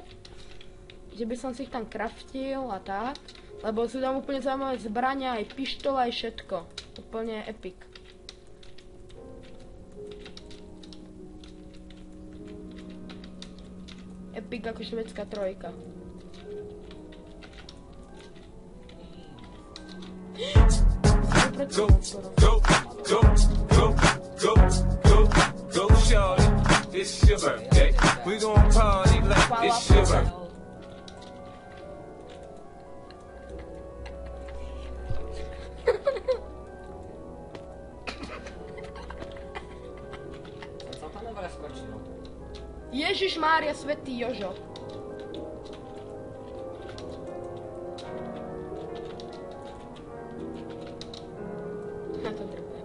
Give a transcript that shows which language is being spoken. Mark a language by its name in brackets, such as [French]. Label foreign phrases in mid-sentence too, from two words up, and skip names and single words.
[Slovak] Že by som si ich tam craftil a tak. Lebo sú tam úplne zaujímavé zbrania, aj pištola, aj všetko. Úplne epic. Epic ako švédská trojka. [English] Go, shorty, it's your birthday. We gon' party like it's your birthday. [Slovak] Ježiš Mária, svätý Jožo. Na to drbujem.